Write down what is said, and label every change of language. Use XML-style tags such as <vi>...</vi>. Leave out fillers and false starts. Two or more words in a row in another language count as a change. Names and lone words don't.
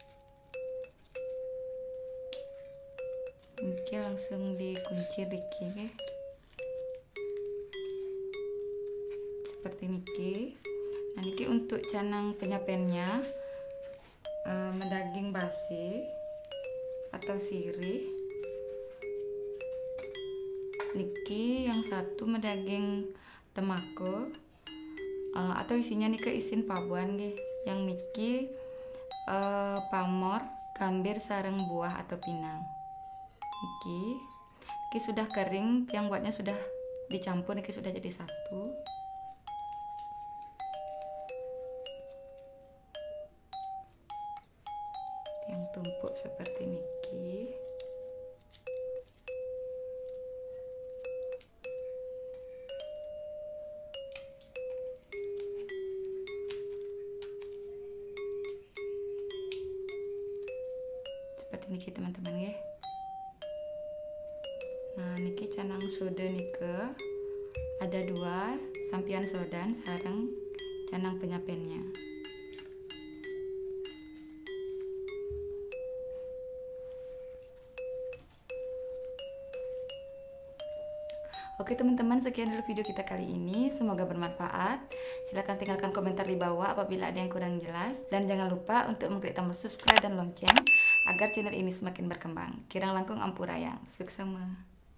<id>Ini langsung dikunci diki, seperti niki. Nah, niki untuk canang penyapennya</id> <ban>mendaging basi</ban> <id>atau sirih. Niki yang satu</id> <ban>mendaging temako</ban> <id>atau isinya nih</id> <ban>isin pabuan</ban> <id>nggih. Yang niki pamor, gambir sareng buah atau pinang. Niki sudah kering, yang buatnya sudah dicampur, niki sudah jadi satu. Yang tumpuk seperti niki. Seperti niki teman-teman ya. Nah, niki canang soda nike ada 2, sampian sodan sareng canang penyapennya. Oke teman-teman, sekian dulu video kita kali ini. Semoga bermanfaat. Silahkan tinggalkan komentar di bawah apabila ada yang kurang jelas. Dan jangan lupa untuk mengklik tombol subscribe dan lonceng agar channel ini semakin berkembang.</id> <ban>Kirang langkung ampurayang. Suksema.</ban>